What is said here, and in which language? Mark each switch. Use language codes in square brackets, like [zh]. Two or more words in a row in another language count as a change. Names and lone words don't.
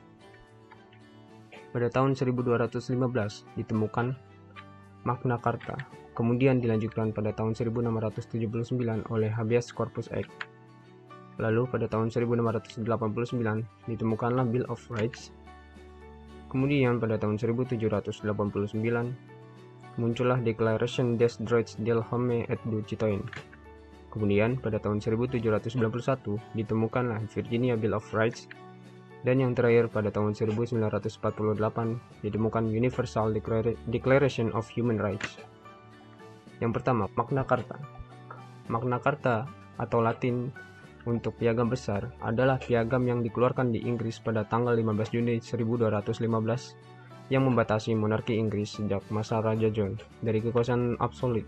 [id] Pada tahun 1215 ditemukan Magna Carta, kemudian dilanjutkan pada tahun 1679 oleh Habeas Corpus Act. Lalu pada tahun 1689 ditemukanlah Bill of Rights. Kemudian pada tahun 1789 muncullah Declaration des Droits de l'Homme et du Citoyen. Kemudian pada tahun 1791 ditemukanlah Virginia Bill of Rights. Dan yang terakhir pada tahun 1948 ditemukan Universal Declaration of Human Rights. Yang pertama, Magna Carta. Magna Carta atau Latin untuk piagam besar adalah piagam yang dikeluarkan di Inggris pada tanggal 15 Juni 1215 yang membatasi monarki Inggris sejak masa Raja John dari kekuasaan absolut.